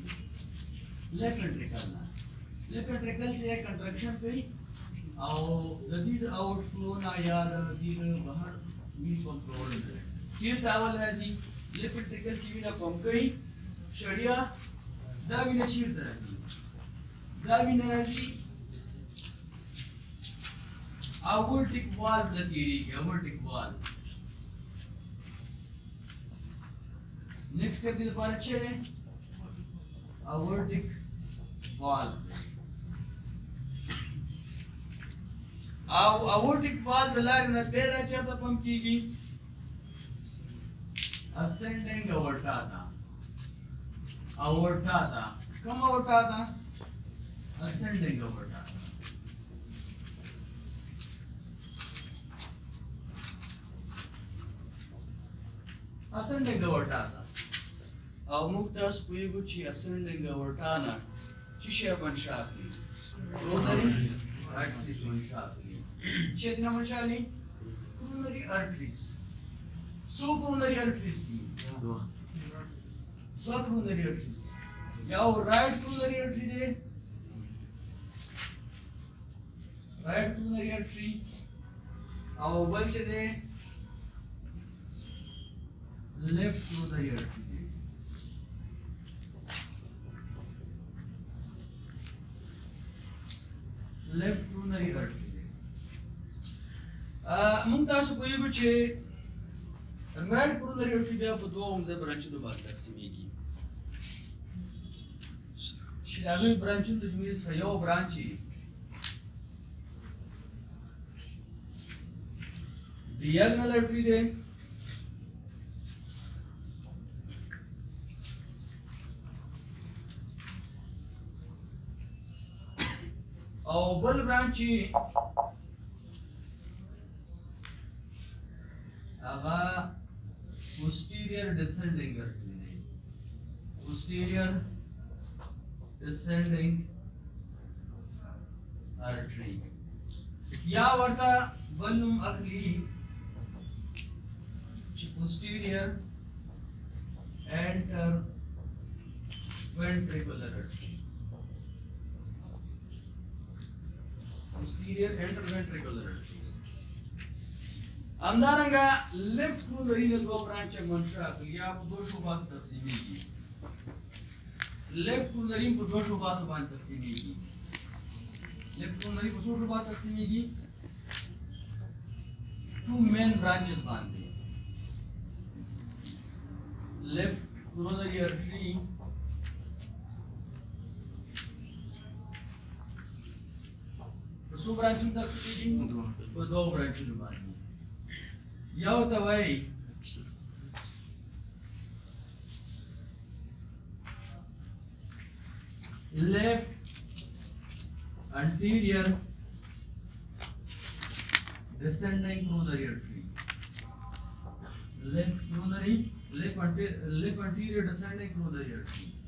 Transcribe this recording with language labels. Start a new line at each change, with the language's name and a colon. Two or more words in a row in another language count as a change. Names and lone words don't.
English: left ventricle
Pashto: نه.
English: left ventricle
Pashto: چې کنټرکشن کوي او د دې د
English: out flow
Pashto: نه یا د دې د بهر وینې پمپ کول نه چیرته اول راځي.
English: left ventricle
Pashto: چې وینه پمپ کوي شړیا دا وینه چیرته راځي؟ دا وینه راځي
English: aortic valve
Pashto: ته تیریږي.
English: aortic valve next step
Pashto: دې لپاره چې دی
English: aortic valve
Pashto: او
English: aortic valve
Pashto: د لارې نه ډېره چېرته پمپ کېږي؟
English: ascending aorta ته.
Pashto: aorta ته کوم aorta ته؟
English: ascending aorta. ascending aorta
Pashto: او موږ تاسو پوهېږو چې
English: ascending aorta
Pashto: نه څه شی منشأ اخلي؟
English: coronary arteries
Pashto: منشأ اخلي. څه دې نه منشأ اخلي؟
English: coronary arteries.
Pashto: څو
English: coronary arteries
Pashto: دي؟ دوه
English: coronary arteries.
Pashto: یو
English: right coronary artery
Pashto: دی
English: right coronary artery
Pashto: او بل چې دی
English: left coronary artery. left coronary artery.
Pashto: موږ تاسو پوهېږو چې
English: right coronary artery
Pashto: بیا په دوه عمده برانچونو باندې تقسیمېږي چې د هغوی برانچونو د جملې څخه یو برانچ یې
English: diagonal artery
Pashto: دی او بل برانچ هغه
English: posterior descending artery
Pashto: دی.
English: posterior descending artery
Pashto: یا ورته بل نوم اخلي چې
English: posterior interventricular artery. posterior interventricular artery.
Pashto: همدارنګه
English: left coronary
Pashto: د دوه برانچ منشأ اخلي یا په دوه شعباتو تقسیمېږي.
English: left coronary
Pashto: په دوه شعباتو باندې تقسیمېږي.
English: left coronary
Pashto: په څو شعباتو تقسیمېږي؟
English: two main branches باندې. left coronary artery
Pashto: څو برانچونه تقسیمېږي؟ په دوه برانچونو باندې. یو ته وایي
English: left anterior descending coronary artery. left anterior descending coronary artery.